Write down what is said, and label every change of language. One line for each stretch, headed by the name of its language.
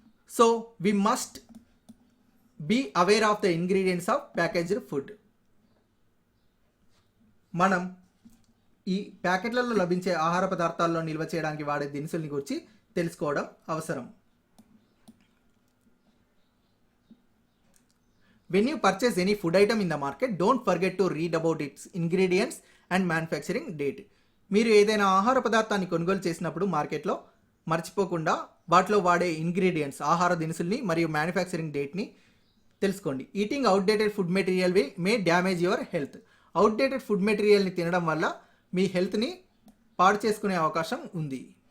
English: So we must be aware of the ingredients of packaged food.
Telugu: మనం ఈ ప్యాకెట్లలో లభించే ఆహార పదార్థాల్లో నిల్వ చేయడానికి వాడే దినుసుల్ని గురించి తెలుసుకోవడం అవసరం.
English: When you purchase any food item in the market, don't forget to read about its ingredients and manufacturing date.
Telugu: మీరు ఏదైనా ఆహార పదార్థాన్ని కొనుగోలు చేసినప్పుడు మార్కెట్లో మర్చిపోకుండా వాటిలో వాడే ఇంగ్రీడియంట్స్, ఆహార దినుసుల్ని మరియు మ్యానుఫ్యాక్చరింగ్ డేట్ని తెలుసుకోండి.
English: Eating outdated food material may damage your health.
Telugu: Outdated food మెటీరియల్ని తినడం వల్ల మీ హెల్త్ని పాడు చేసుకునే అవకాశం ఉంది.